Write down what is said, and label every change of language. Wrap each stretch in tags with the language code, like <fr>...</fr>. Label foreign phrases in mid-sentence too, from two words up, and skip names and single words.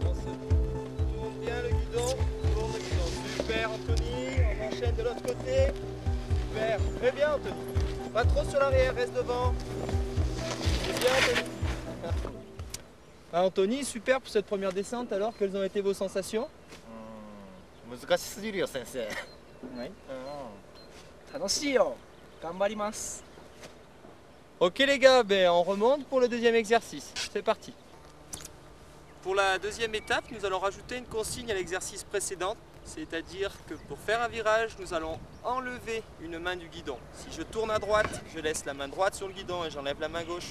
<fr>On se tourne bien le guidon, tourne le guidon. Super Anthony, on enchaîne de l'autre côté. Super, très bien Anthony. Pas trop sur l'arrière, reste devant. C'est bien Anthony. Ah, Anthony, super pour cette première descente. Alors, quelles ont été vos sensations?</fr> <ja>難しすぎるよ先生。</ja> <fr>Oui.</fr> <ja>楽しいよ。頑張ります。</ja> <fr>Ok les gars, ben on remonte pour le deuxième exercice. C'est parti. Pour la deuxième étape, nous allons rajouter une consigne à l'exercice précédent. C'est-à-dire que pour faire un virage, nous allons enlever une main du guidon. Si je tourne à droite, je laisse la main droite sur le guidon et j'enlève la main gauche.</fr>